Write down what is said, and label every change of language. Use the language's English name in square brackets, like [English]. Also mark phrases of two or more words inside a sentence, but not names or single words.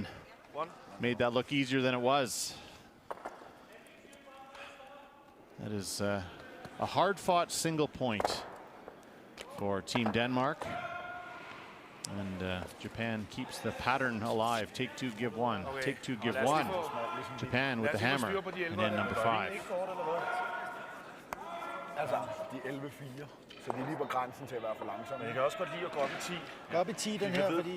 [English] Made that look easier than it was. That is a hard-fought single point for Team Denmark. And Japan keeps the pattern alive. Take 2, give 1. Take 2, give 1. Japan with the hammer. And then number 5. [Danish] Altså, de 11-4, så de er lige på grænsen til at være for langsomme. Men jeg kan også godt lide at gå op i 10. Gå op i 10 den her, fordi